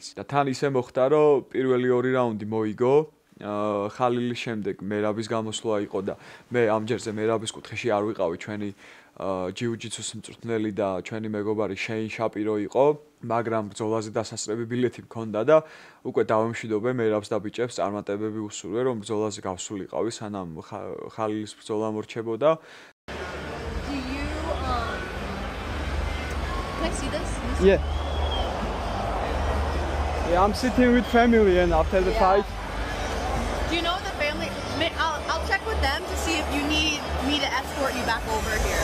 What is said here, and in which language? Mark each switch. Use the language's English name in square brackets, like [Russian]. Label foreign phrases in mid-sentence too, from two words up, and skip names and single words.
[Georgian] და თან ისე მოხდა, რომ პირველი ორი რაუნდი მოიგო ხალილის შემდეგ მერაბის გამოსვლა იყო და მე ამჯერზე მერაბის კუთხეში არ ვიყავი ჩვენი ჯიუ-ჯიტსუს მწვრთნელი და ჩვენი მეგობარი შეინ შაპირო იყო, მაგრამ ბრძოლაზე დასასრები ბილეთი მქონდა და უკვე დავემშვიდობე მერაბს და ბიჭებს წარმატებები უსურვე, რომ ბრძოლაზე გავსულიყავი, სანამ ხალილის ბრძოლა მორჩებოდა. [English] Can I see this? Yeah. Yeah, I'm sitting with family and after the fight. Do you know the family? I'll check with them to see if you need me to escort you back over here.